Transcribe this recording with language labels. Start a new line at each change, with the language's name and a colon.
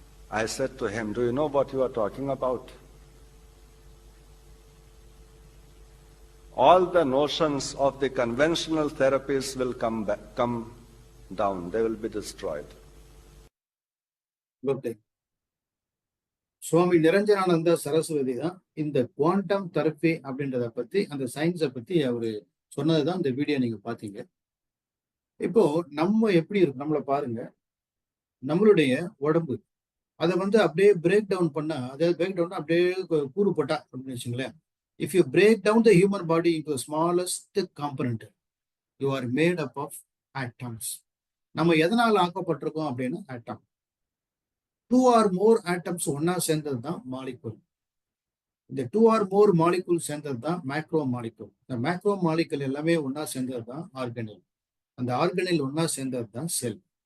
English: I said to him, do you know what you are talking about? All the notions of the conventional therapies will come down. They will be destroyed. Good day.
Tamil: சுவாமி நிரஞ்சனானந்த சரஸ்வதி தான் இந்த quantum therapy அப்படின்றத பத்தி, அந்த சயின்ஸை பத்தி அவரு சொன்னதுதான் இந்த வீடியோ நீங்க பாத்தீங்க. இப்போ நம்ம எப்படி இருக்கு நம்மள பாருங்க. நம்மளுடைய உடம்பு அதை வந்து அப்படியே பிரேக் டவுன் பண்ணா, அதாவது பிரேக் டவுன் அப்படியே கூறு போட்டா அப்படின்னு வச்சுங்களேன்.
English: If you break down the human body into the smallest component, you are made up of atoms.
Tamil: நம்ம எதனால ஆக்கப்பட்டிருக்கோம் அப்படின்னா ஆட்டம்.
English: 2 or more atoms
Tamil: ஒன்னா சேர்ந்தது தான் மாலிகுல். இந்த
English: 2 or more
Tamil: மாலிகுல் சேர்ந்தது தான் மேக்ரோ மாலிகுல். இந்த மேக்ரோ மாலிகுல் எல்லாமே ஒன்னா சேர்ந்தது தான் ஆர்கனில். அந்த ஆர்கனில் ஒன்னா சேர்ந்தது தான் செல்.